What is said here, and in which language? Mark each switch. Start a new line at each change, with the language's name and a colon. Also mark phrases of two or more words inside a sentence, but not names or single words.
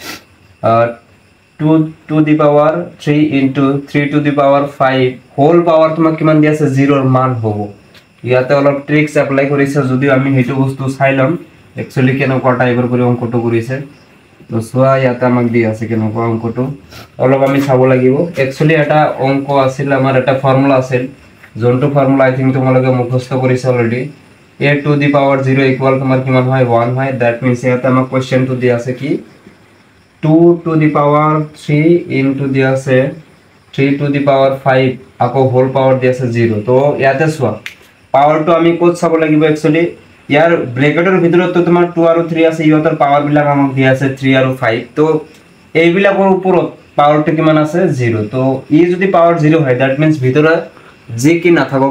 English: 2 to the power 3 into 3 to the power 5 whole power
Assamese: তোমাক কিমান দিয়া আছে 0 ৰ মান হ'ব ইয়াতে অলপ ট্ৰিক্স এপ্লাই কৰিছে যদি আমি হেতু বস্তু চাই লম একচুয়ালি কেনেকুৱা টাইপৰ কৰি অংকটো কৰিছে তো চোৱা ইয়াতে আমাক দি আছে কেনেকুৱা অংকটো অলপ আমি চাব লাগিব একচুয়ালি এটা অংক আছিল আমাৰ এটা ফৰ্মুলা আছিল যোনটো ফৰ্মুলা
English: I think
Assamese: তোমালোকে মুখস্থ কৰিছে অলৰেডি
English: a to the power 0 equal
Assamese: তোমাৰ কিমান হয় 1 হয়
English: that means
Assamese: ইয়াতে আমাক কোশ্চেনটো দি আছে কি
English: 2 to the power 3 into
Assamese: দি আছে
English: 3 to the power 5
Assamese: আকৌ
English: whole power
Assamese: দি আছে 0 তো ইয়াতে চোৱা পাৱাৰটো আমি কোড চাব লাগিব একচুয়ালি ইয়াৰ ব্ৰেকেটৰ ভিতৰত তো তোমাৰ 2 আৰু 3 আছে ইহঁতৰ পাৱাৰ বিলাক আমাক দি আছে 3 আৰু 5 তো এইবিলাকৰ ওপৰত পাৱাৰটো কিমান আছে 0 তো ই যদি পাৱাৰ 0 হয়
English: that means
Assamese: ভিতৰত যি কি নাথাকক